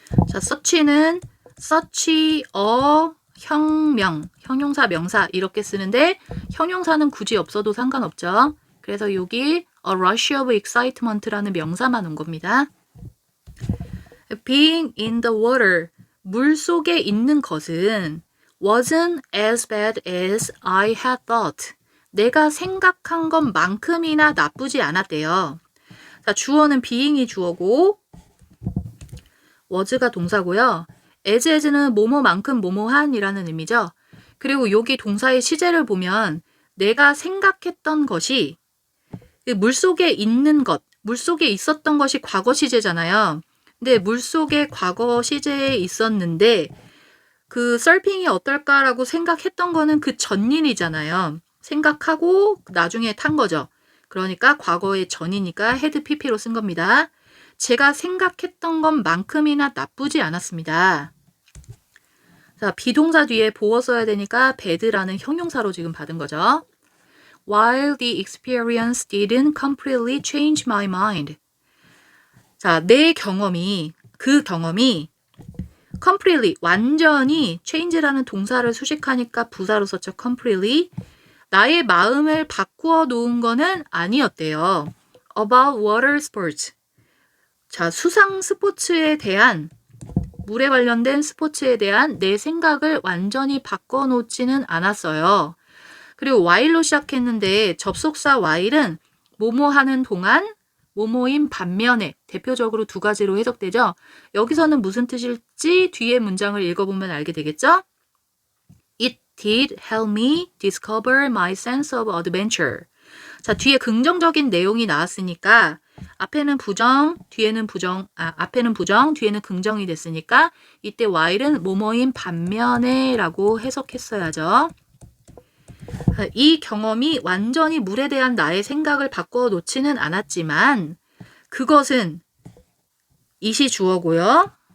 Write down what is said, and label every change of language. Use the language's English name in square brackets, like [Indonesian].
[Korean] 자, such는 such a 형명, 형용사, 명사 이렇게 쓰는데 형용사는 굳이 없어도 상관없죠. 그래서 여기 [English] a rush of excitement [Korean] 라는 명사만 온 겁니다. [English] Being in the water, [Korean] 물 속에 있는 것은 [English] wasn't as bad as I had thought. [Korean] 내가 생각한 것만큼이나 나쁘지 않았대요. 자, 주어는 being이 주어고 was가 동사고요. as는 뭐뭐만큼 뭐뭐한이라는 의미죠. 그리고 여기 동사의 시제를 보면 내가 생각했던 것이 물속에 있는 것, 물속에 있었던 것이 과거 시제잖아요. 근데 물속에 과거 시제에 있었는데 그 서핑이 어떨까라고 생각했던 거는 그 전일이잖아요. 생각하고 나중에 탄 거죠. 그러니까 과거의 전이니까 had pp로 쓴 겁니다. 제가 생각했던 것만큼이나 나쁘지 않았습니다. 자, 비동사 뒤에 보어 써야 되니까 bad라는 형용사로 지금 받은 거죠. [English] While the experience didn't completely change my mind. [Korean] 자, 내 경험이, 그 경험이 completely, 완전히 change라는 동사를 수식하니까 부사로 썼죠. [English] completely. [Korean] 나의 마음을 바꾸어 놓은 거는 아니었대요. [English] About water sports. [Korean] 자, 수상 스포츠에 대한, 물에 관련된 스포츠에 대한 내 생각을 완전히 바꿔놓지는 않았어요. 그리고 while로 시작했는데 접속사 while은 뭐뭐 하는 동안, 뭐뭐인 반면에 대표적으로 두 가지로 해석되죠. 여기서는 무슨 뜻일지 뒤에 문장을 읽어보면 알게 되겠죠? [English] It did help me discover my sense of adventure. [Korean] 자, 뒤에 긍정적인 내용이 나왔으니까 앞에는 부정, 뒤에는 부정, 앞에는 부정, 뒤에는 긍정이 됐으니까 이때 while은 뭐뭐인 반면에 라고 해석했어야죠. 이 경험이 완전히 물에 대한 나의 생각을 바꿔 놓지는 않았지만 그것은 it이 주어고요.